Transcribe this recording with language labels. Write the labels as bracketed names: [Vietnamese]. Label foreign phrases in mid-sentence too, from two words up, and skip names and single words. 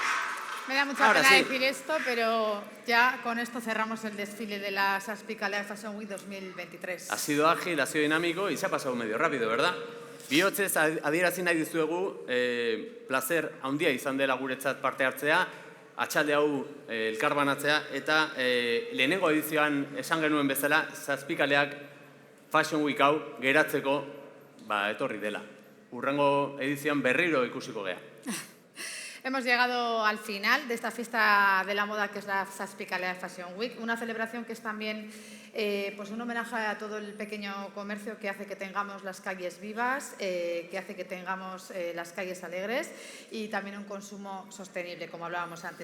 [Spanish] me da mucha Ahora pena sí. decir esto, pero ya con esto cerramos el desfile de la Saspicalea Fashion Week 2023. Ha sido ágil, ha sido dinámico y se ha pasado medio rápido, ¿verdad? [Basque] Bihotzez adierazi nahi dizuegu, placer handia izan dela guretzat parte hartzea, atxalde hau elkarbanatzea eta lehenengo edizioan esan genuen bezala, Zazpikaleak Fashion Week hau geratzeko etorri dela. Hurrengo edizioan berriro ikusiko gea. [Spanish] Hemos llegado al final de esta fiesta de la moda que es la Saspicalea Fashion Week, una celebración que es también pues un homenaje a todo el pequeño comercio que hace que tengamos las calles vivas, que hace que tengamos las calles alegres y también un consumo sostenible, como hablábamos antes.